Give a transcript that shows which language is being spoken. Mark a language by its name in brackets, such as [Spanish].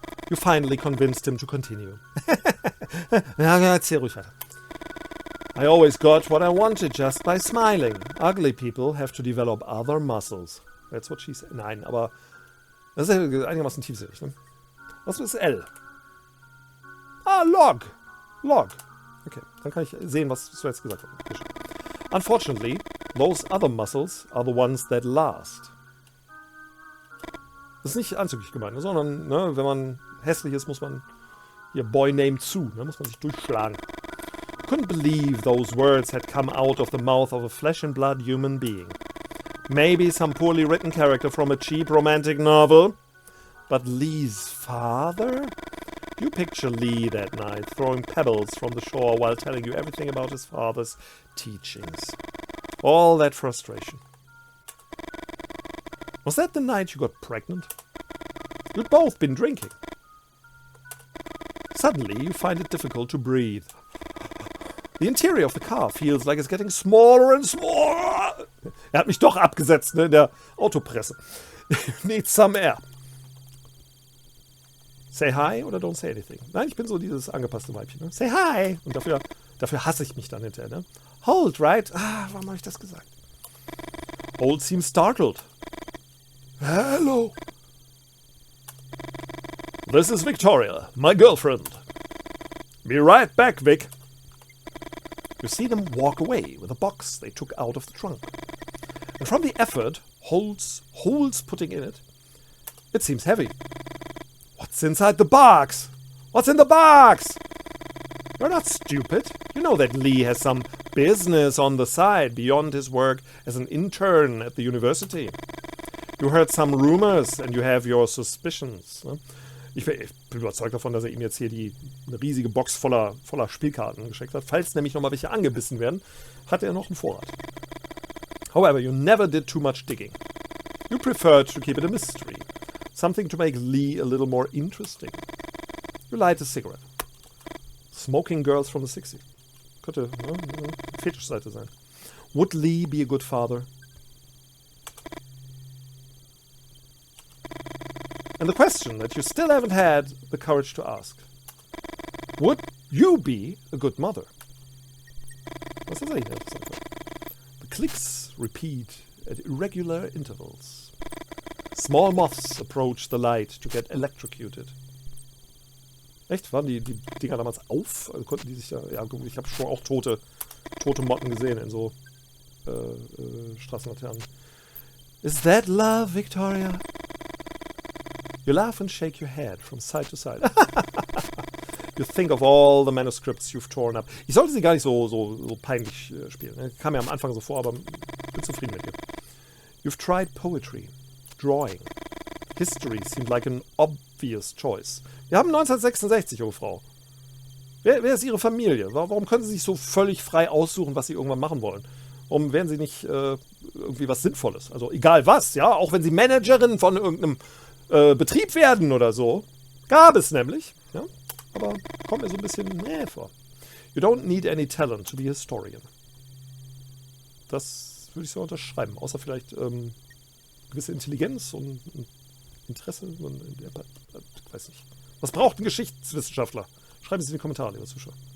[English] You finally convinced him to continue. [German] Ja, erzähl ruhig weiter. [English] I always got what I wanted just by smiling. Ugly people have to develop other muscles. That's what she said. [German] Nein, aber das ist ja einigermaßen tiefsinnig, ne? Was ist L? Ah, Log. Log. Okay, dann kann ich sehen, was du jetzt gesagt hast. [English] Unfortunately, those other muscles are the ones that last. [German] Das ist nicht anzüglich gemeint, sondern ne, wenn man hässlich ist, muss man hier Boy named Sue, ne, muss man sich durchschlagen. [English] Couldn't believe those words had come out of the mouth of a flesh and blood human being. Maybe some poorly written character from a cheap romantic novel. But Lee's father? You picture Lee that night throwing pebbles from the shore while telling you everything about his father's teachings. All that frustration. Was that the night you got pregnant? You'd both been drinking. Suddenly you find it difficult to breathe. The interior of the car feels like it's getting smaller and smaller. [German] Er hat mich doch abgesetzt, ne, in der Autopresse. [English] Need some air. Say hi oder don't say anything. [German] Nein, ich bin so dieses angepasste Weibchen. Ne? [English] Say hi. [German] Und dafür hasse ich mich dann hinterher. Ne? Hold, right? Ah, warum habe ich das gesagt? [English] Hold seems startled. Hello. This is Victoria, my girlfriend. Be right back, Vic. You see them walk away with a box they took out of the trunk. And from the effort Holt's putting in it, it seems heavy. What's inside the box? What's in the box? You're not stupid. You know that Lee has some business on the side beyond his work as an intern at the university. You heard some rumors and you have your suspicions. [German] Ne? Ich bin überzeugt davon, dass er ihm jetzt hier eine riesige Box voller Spielkarten geschenkt hat. Falls nämlich nochmal welche angebissen werden, hat er noch einen Vorrat. [English] However, you never did too much digging. You preferred to keep it a mystery. Something to make Lee a little more interesting. You light a cigarette. Smoking girls from the 60s. [German] Könnte eine Fetischseite sein. [English] Would Lee be a good father? And the question that you still haven't had the courage to ask. Would you be a good mother? [German] Was ist eigentlich interessant? [English] The clicks repeat at irregular intervals. Small moths approach the light to get electrocuted. [German] Echt? Waren die Dinger damals auf? Also konnten die sich da... Ja, ich habe schon auch tote Motten gesehen in so Straßenlaternen. [English] Is that love, Victoria? You laugh and shake your head from side to side. You think of all the manuscripts you've torn up. [German] Ich sollte sie gar nicht so peinlich spielen. Ne? Kam mir am Anfang so vor, aber bin zufrieden mit ihr. [English] You've tried poetry, drawing. History seemed like an obvious choice. [German] Wir haben 1966, junge Frau. Wer ist Ihre Familie? Warum können Sie sich so völlig frei aussuchen, was Sie irgendwann machen wollen? Warum wären Sie nicht irgendwie was Sinnvolles? Also egal was, ja? Auch wenn Sie Managerin von irgendeinem Betrieb werden oder so. Gab es nämlich. Ja? Aber kommt mir so ein bisschen vor. [English] You don't need any talent to be a historian. [German] Das würde ich so unterschreiben. Außer vielleicht gewisse Intelligenz und Interesse. Ich weiß nicht. Was braucht ein Geschichtswissenschaftler? Schreiben Sie es in die Kommentare, liebe Zuschauer.